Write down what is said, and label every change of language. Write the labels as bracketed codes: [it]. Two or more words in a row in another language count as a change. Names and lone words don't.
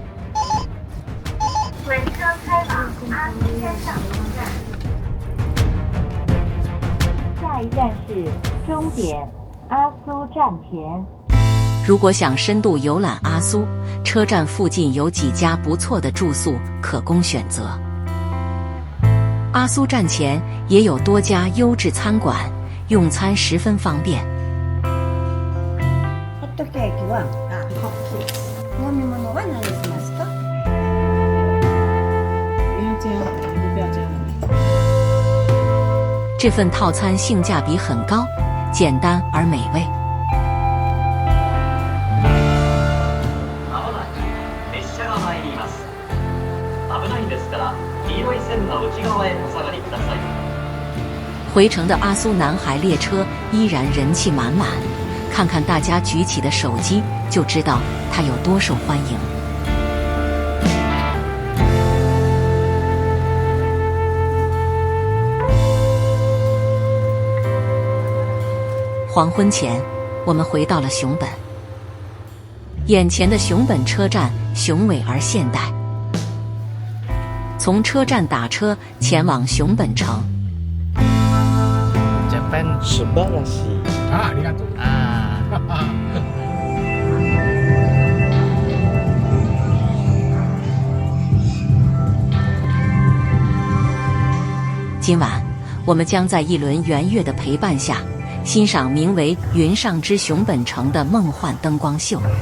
[zh] 本车开往阿苏山上东站，下一站是终点阿苏站前。如果想深度游览阿苏，车站附近有几家不错的住宿可供选择。阿苏站前也有多家优质餐馆，用餐十分方便。 [ja] ホットケーキは飲み物は何にしますか？ [zh] 不要加奶，就不要加奶。这份套餐性价比很高，简单而美味。 [ja] まもなく列車が参ります。危ないですから黄色い線の内側へお下がりください。 [zh] 回程的阿苏南海列车依然人气满满，看看大家举起的手机，就知道它有多受欢迎。黄昏前，我们回到了熊本。眼前的熊本车站雄伟而现代，从车站打车前往熊本城。 [ja] Japan subarashi。ありがとう。 [zh] 今晚，我们将在一轮圆月的陪伴下，欣赏名为“云上之熊本城”的梦幻灯光秀。